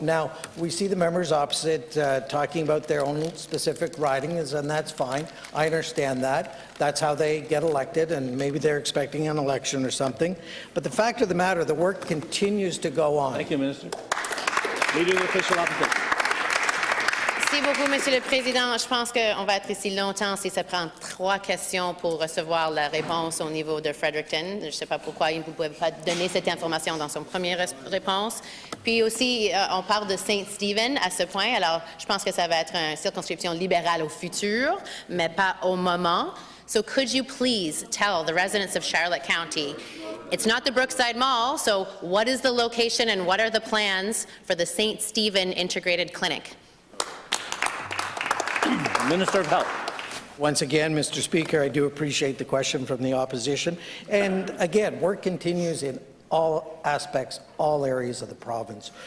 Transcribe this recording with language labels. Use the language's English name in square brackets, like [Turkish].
[English] Now, we see the members opposite talking about their own specific ridings, and that's fine. I understand that. That's how they get elected, and maybe they're expecting an election or something. But the fact of the matter, the work continues to go on. Thank you, Minister. Leader of the Official Opposition. [French] Merci beaucoup, Monsieur le Président. Je pense qu'on va être ici longtemps si ça prend 3 questions pour recevoir la réponse au niveau de Fredericton. Je ne sais pas pourquoi il ne pouvait pas donner cette information dans son première réponse. Puis aussi, on parle de Saint-Stephen à ce point. Alors, je pense que ça va être une circonscription libérale au futur, mais pas au moment. [English] So could you please tell the residents of Charlotte County, it's not the Brookside Mall, so what is the location and what are the plans for the St. Stephen Integrated Clinic? Minister of Health. Once again, Mr. Speaker, I do appreciate the question from the opposition. And again, work continues in all aspects, all areas of the province.